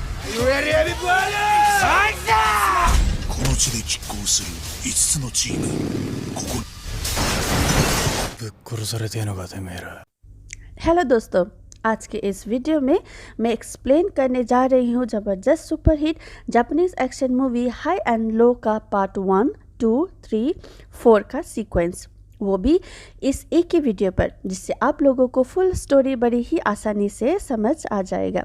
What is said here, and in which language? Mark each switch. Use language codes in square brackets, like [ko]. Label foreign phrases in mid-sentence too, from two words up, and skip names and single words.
[en] You ready, everybody? [ja] この地で拮抗する5つのチーム、ここぶっ殺されてえのかてめえら。 [hi] हेलो दोस्तों, आज के इस वीडियो में मैं एक्सप्लेन करने जा रही हूँ ज़बरदस्त [en] superhit Japanese action movie [hi] हाई एंड लो का पार्ट 1, 2, 3, 4 का सीक्वेंस, वो भी इस एक ही वीडियो पर, जिससे आप लोगों को [en] full story [hi] बड़ी ही आसानी से समझ आ जाएगा।